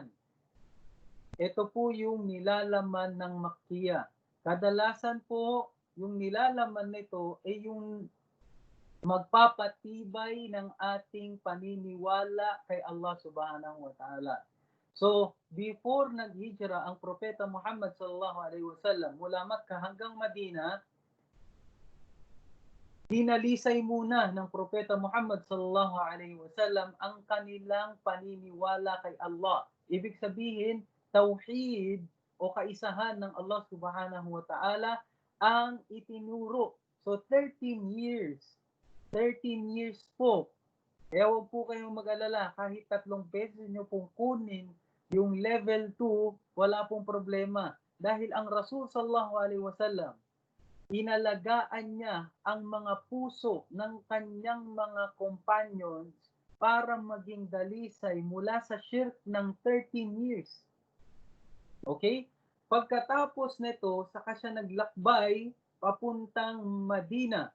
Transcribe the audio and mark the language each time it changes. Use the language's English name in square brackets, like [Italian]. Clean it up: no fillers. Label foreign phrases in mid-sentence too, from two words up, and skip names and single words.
[Filipino] Ito po yung nilalaman ng Makkiya. Kadalasan po yung nilalaman nito ay yung magpapatibay ng ating paniniwala kay Allah [Arabic] سبحانه وتعالى. [Filipino] So, before nag-hijra ang Propeta Muhammad [Arabic] صلى الله عليه وسلم [Filipino] mula Makkah hanggang Madina, dinalisay muna ng Propeta Muhammad [Arabic] صلى الله عليه وسلم [Filipino] ang kanilang paniniwala kay Allah. Ibig sabihin, tauhid o kaisahan ng Allah [Arabic] سبحانه وتعالى [Filipino] ang itinuro. So 13 years po. Kaya huwag po kayong mag-alala, kahit 3 beses nyo pong kunin yung level 2, wala pong problema. Dahil ang Rasul [Arabic] صلى الله عليه وسلم, [Filipino] inalagaan niya ang mga puso ng kanyang mga companions para maging dalisay mula sa shirk ng 13 years. Okay? Pagkatapos nito, saka siya naglakbay papuntang Madina.